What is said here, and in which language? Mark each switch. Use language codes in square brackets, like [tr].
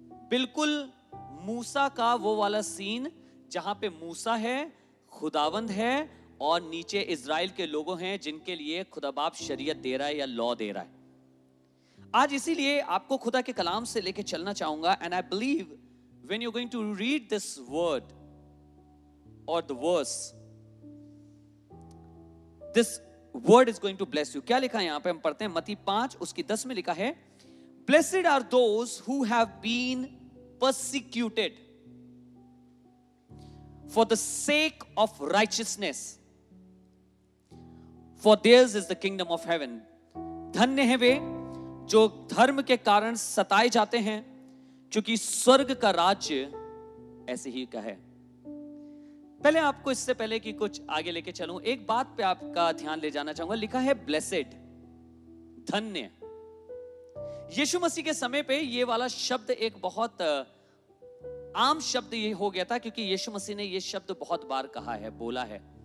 [hi] बिल्कुल मूसा का वो वाला सीन जहां पे मूसा है, खुदावंद है, और नीचे इजराइल के लोगों हैं जिनके लिए खुदा बाप शरीयत दे रहा है या लॉ दे रहा है। आज इसीलिए आपको खुदा के कलाम से लेके चलना चाहूंगा। [en] And I believe when you're going to read this word or the verse, this word is going to bless you. [hi] क्या लिखा है यहां पे? हम पढ़ते हैं मत्ती 5 उसकी 10 में लिखा है, [en] blessed are those who have been persecuted for the sake of righteousness, for theirs is the kingdom of heaven. [hi] धन्य है वे जो धर्म के कारण सताए जाते हैं, क्योंकि स्वर्ग का राज्य ऐसे ही का है। पहले आपको, इससे पहले कि कुछ आगे लेके चलूं, एक बात पे आपका ध्यान ले जाना चाहूंगा। लिखा है ब्लेसेड, धन्य। यीशु मसीह के समय पे ये वाला शब्द एक बहुत आम शब्द ये हो गया था, क्योंकि यीशु मसीह ने ये शब्द बहुत बार कहा है, बोला है।